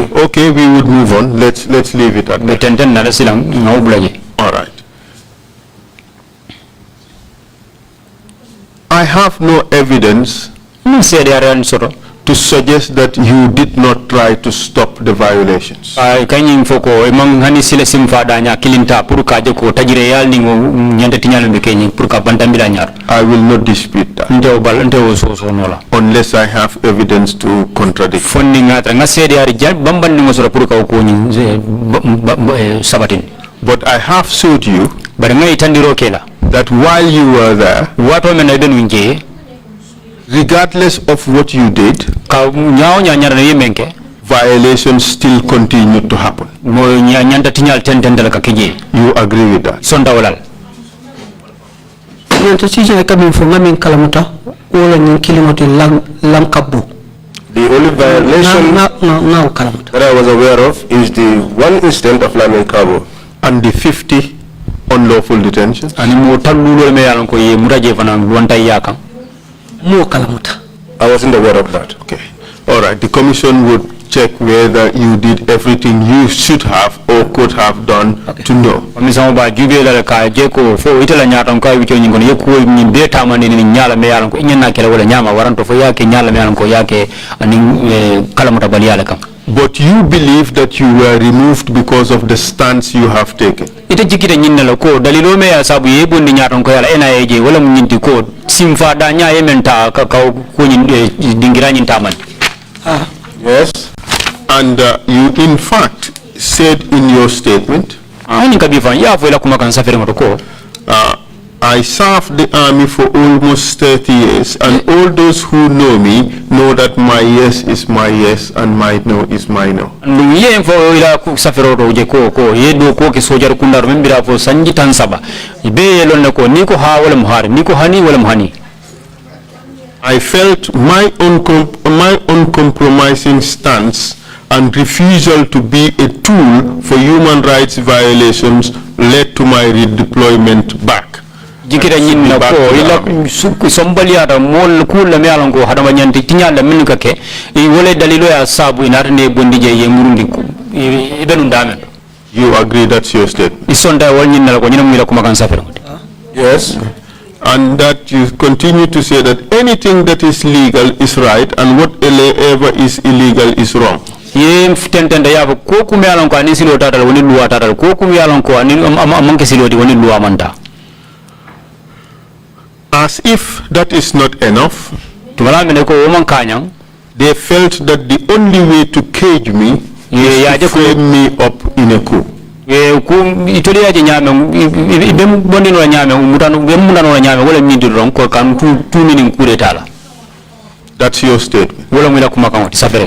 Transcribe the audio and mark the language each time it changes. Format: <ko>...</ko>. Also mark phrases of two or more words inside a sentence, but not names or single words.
<en>Okay, we would move on. Let's leave it at that. All right. I have no evidence to to suggest that you did not try to stop the violations.</en> <man>Kanying foko emang hani sile simfa danya kilinta pur ka je ko tajire yal ningo nyanda tinyal be kenyi pur ka bantambila nyar.</man> <en>I will not dispute that.</en> <man>So nola.</man> <en>Unless I have evidence to contradict.</en> <man>Fondi ngatra ngasedi ari jan bamban ningo sura pur ka ko nyi sabatin.</man> <en>But I have showed you</en> <man>bar ngai tandiro kela</man> <en>that while you were there,</en> <man>wato men ben winje</man> <en>regardless of what you did,</en> <man>ka nyaaw nyanyar na yemenke</man> <en>violations still continue to happen.</en> <man>Mo nyanda tinyal tendendal ka kije.</man> <en>You agree with that?</en> <man>Sonda walal. Nyanta sije kamin fo ngamin kalamuta wala nyin kilimoti lam kabbu.</man> <en>The only violation that I was aware of is the one incident of Lamin Bo and the 50 unlawful detentions.</en> <man>Ani mo tallulo me yalan ko ye muraje fana wonta yakam. Mo kalamuta.</man> <en>I wasn't aware of that. Okay. All right. The commission would check whether you did everything you should have or could have done to know.</en> <man>Misamo ba jube la ka je ko fo itala nyaata ko wicho nyingo ye ko ni beta man ni nyala me yalan ko nyana kala wala nyama waranto fo yake nyala me yalan ko yake ani kala mutabali yala kam.</man> <en>But you believe that you were removed because of the stance you have taken.</en> <man>Ita jikita nyinna ko dalilo me ya sabu ye bondi nyaata ko yala NIA wala mun nyinti ko simfa da nya yementa ka ko dingira nyinta man.</man> <en>Yes. And you in fact said in your statement, I served the army for almost 30 years, and all those who know me know that my yes is my yes and my no is my no. I felt my uncompromising stance and refusal to be a tool for human rights violations led to my redeployment back.</en> <man>Jikira nyinna ko ila sombali ada mol kula me alango hada manyanti tinyala minka ke e wole dalilo ya sabu inarne bondije ye murundi ko ibenu ndame.</man> <en>You agree that's your statement?</en> <man>Isonda wol nyinna ko nyina mila kuma kan safere.</man> <en>Yes. And that you continue to say that anything that is legal is right and whatever is illegal is wrong.</en> <man>Ye tentende yabo ko kuma yalan ko ani silo tatal woni luwa tatal ko kuma yalan ko ani amanke silo di woni luwa manda.</man> <en>As if that is not enough, they felt that the only way to cage me is to frame me up in a coup. That's your statement.</en>